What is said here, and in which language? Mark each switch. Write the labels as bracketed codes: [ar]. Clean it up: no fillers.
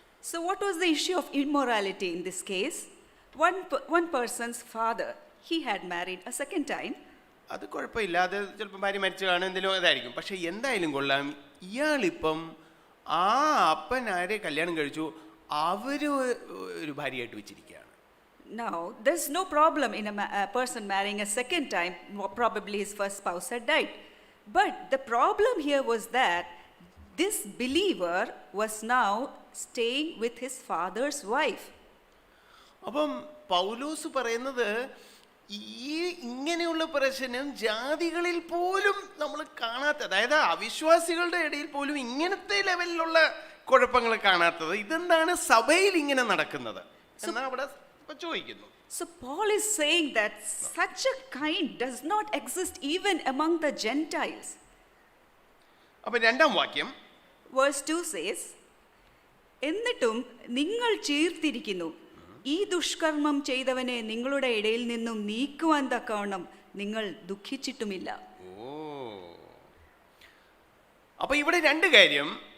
[en] So what was the issue of immorality in this case? One person's father, he had married a second time. [ml] അത് കുഴപ്പമില്ലാതെ ചിലപ്പോൾ ഭാര്യ മരിച്ചു കാണും, എന്തെങ്കിലും ഇതായിരിക്കും. പക്ഷെ എന്തായാലും കൊള്ളാം, ഇയാളിപ്പം ആ അപ്പൻ ആരെ കല്യാണം കഴിച്ചു അവർ ഒരു ഭാര്യയായിട്ട് വെച്ചിരിക്കുകയാണ്. [en] Now, there's no problem in a person marrying a second time. Probably his first spouse had died. But the problem here was that this believer was now staying with his father's wife. [ml] അപ്പം പൗലോസ് പറയുന്നത് ഈ ഇങ്ങനെയുള്ള പ്രശ്നം ജാതികളിൽ പോലും നമ്മൾ കാണാത്ത, അതായത് അവിശ്വാസികളുടെ ഇടയിൽ പോലും ഇങ്ങനത്തെ ലെവലിലുള്ള കുഴപ്പങ്ങൾ കാണാത്തത് ഇതെന്താണ് സഭയിൽ ഇങ്ങനെ നടക്കുന്നത് എന്നാ അവിടെ ചോദിക്കുന്നു. [en] So Paul is saying that such a kind does not exist even among the Gentiles. [ml] അപ്പൊ 2-ാം വാക്യം [en] Verse 2 says, [ml] എന്നിട്ടും നിങ്ങൾ ചീർത്തിരിക്കുന്നു, ഈ ദുഷ്കർമ്മം ചെയ്തവനെ നിങ്ങളുടെ ഇടയിൽ നിന്നും നീക്കുവാൻ തക്കവണ്ണം നിങ്ങൾ ദുഃഖിച്ചിട്ടുമില്ല. ഓ, അപ്പൊ ഇവിടെ രണ്ട് കാര്യം.